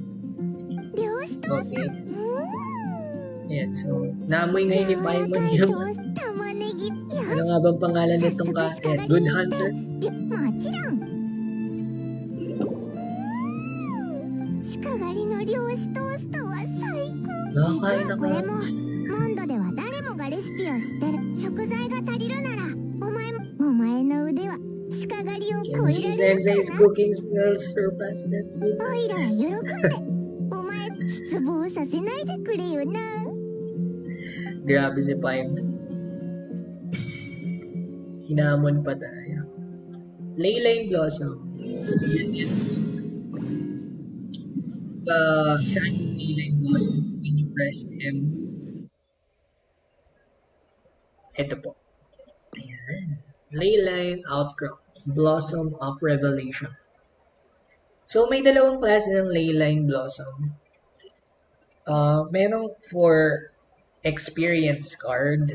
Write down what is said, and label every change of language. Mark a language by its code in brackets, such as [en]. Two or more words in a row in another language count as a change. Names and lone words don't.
[tl] Okay. Ayan, so, naamoy ngayon ni Paimon yung ano nga bang pangalan nitong kain? Good Hunter? [ja] もちろん。鹿狩りの漁師トーストは最高。 [tl] Nakakain [ja] 実は [tl] ako. [ja] これもモンドでは誰もがレシピを知ってる。食材が足りるならお前の腕は鹿狩りを超え [en] Kenji [ja] られる [en] Sensei's [ja] かな。 [en] cooking skills surpass that. [ja] オイラは喜んでお前失望させないでくれよな。 [tl] Grabe si Paimon. Hinamon pa tayo. Leyline Blossom. Yan. Saan yung Leyline Blossom? [en] When you press M. [tl] Ito po. Ayan. Leyline Outcrop. Blossom of Revelation. So, may dalawang klase ng Leyline Blossom. Merong [en] for experience card.